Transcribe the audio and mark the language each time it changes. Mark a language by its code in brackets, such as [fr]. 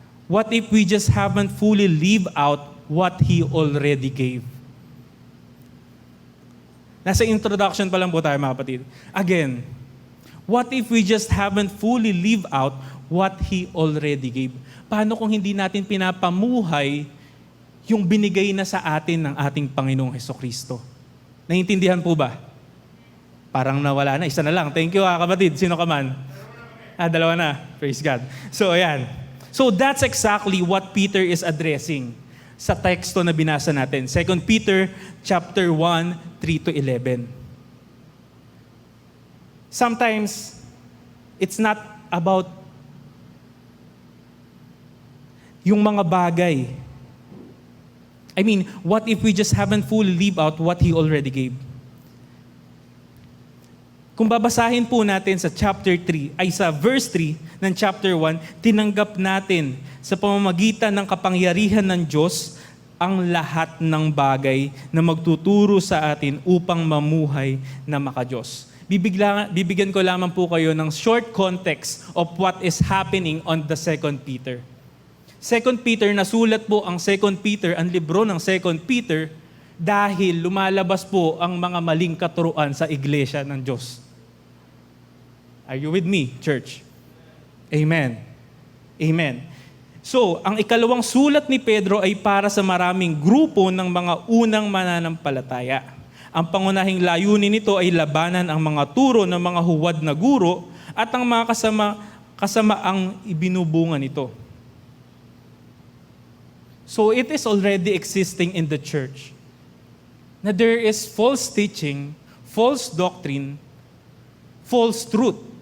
[en] What if we just haven't fully lived out what He already gave? [tl] Nasa introduction pa lang po tayo, mga kapatid. [en] Again, what if we just haven't fully lived out what He already gave? [tl] Paano kung hindi natin pinapamuhay yung binigay na sa atin ng ating Panginoong Hesukristo? Naiintindihan po ba? Parang nawala na. Isa na lang. [en] Thank you, [tl] kapatid. Sino ka man? Dalawa na. Praise God. So, ayan. [en] So, that's exactly what Peter is addressing [tl] sa teksto na binasa natin. [en] 2 Peter chapter 1, 3 to 11. Sometimes, it's not about [tl] yung mga bagay. [en] I mean, what if we just haven't fully lived out what He already gave? [tl] Kung babasahin po natin sa chapter 3, ay sa verse 3 ng chapter 1, tinanggap natin sa pamamagitan ng kapangyarihan ng Diyos ang lahat ng bagay na magtuturo sa atin upang mamuhay na makadiyos. Bibigyan ko lamang po kayo ng [en] short context of what is happening on the 2 Peter. [tl] 2 Peter, nasulat po ang 2 Peter, ang libro ng 2 Peter, dahil lumalabas po ang mga maling katuruan sa iglesia ng Diyos. [en] Are you with me, church? Amen. Amen. [tl] So, ang ikalawang sulat ni Pedro ay para sa maraming grupo ng mga unang mananampalataya. Ang pangunahing layunin nito ay labanan ang mga turo ng mga huwad na guro at ang mga kasamaang ibinubunga nito. [en] So, it is already existing in the church na there is false teaching, false doctrine, false truth.